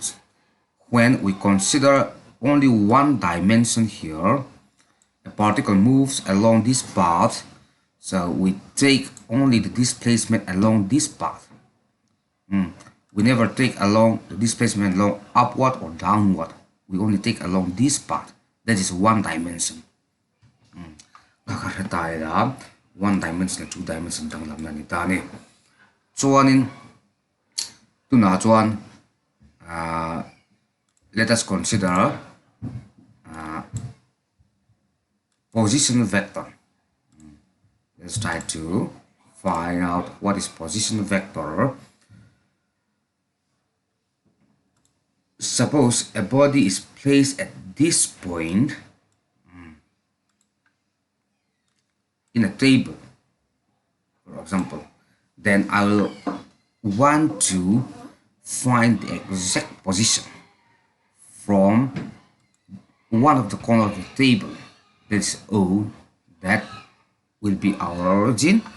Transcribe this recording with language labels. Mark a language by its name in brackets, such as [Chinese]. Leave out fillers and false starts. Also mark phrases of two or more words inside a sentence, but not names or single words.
[English] When we consider only one dimension here, a particle moves along this path, so we take only the displacement along this path. We never take along the displacement along upward or downward. We only take along this path. That is one dimension. One dimension and two dimension [Mizo] tang lam na ni tani. Chuanin tuna chuan [English] let us consider position vector. Let's try to find out what is position vector. Suppose a body is placed at this point in a table, for example, then I will want to find the exact position from one of the corners of the table, that is O, that will be our origin.